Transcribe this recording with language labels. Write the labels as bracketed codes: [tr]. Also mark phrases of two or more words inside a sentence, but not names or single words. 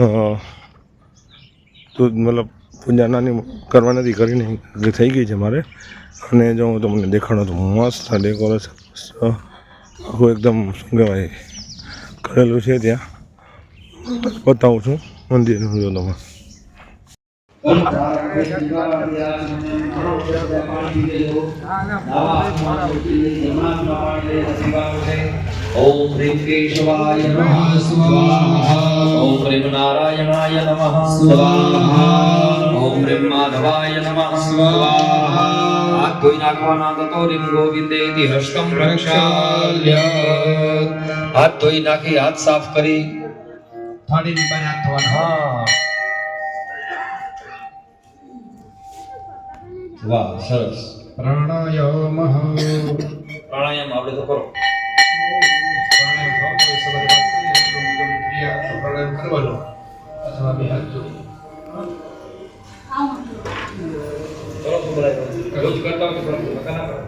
[gu] તો મતલબ પૂજા નાની કરવા નથી, કરીને થઈ ગઈ છે મારે. અને જો હું તમને દેખાડું તો મસ્ત ડેકોરેશન આખું એકદમ શું કહેવાય કરેલું છે. ત્યાં બતાવું છું મંદિરનું. જો તમે [sa] ओम ह्रीं केशवाय नमः स्वाहा। ओम ह्रीं नारायणाय नमः स्वाहा। ओम ह्रीं माधवाय नमः स्वाहा। [gu] હાથ ધોઈ નાખવાના [sa] ततो ह्रीं गोविंदेति हस्तं प्रक्षाल्य। [gu] હાથ ધોઈ નાખી હાથ સાફ કરી થાળીની પાસે હાથ ધોવાનો. હા, વાહ, સરસ. પ્રાણાયામ આપણે તો કરો. કરવાનો અથવા બે હાથ જોડી ચલો તો બોલાય રોજ કરતા હો તો મકાના કરો.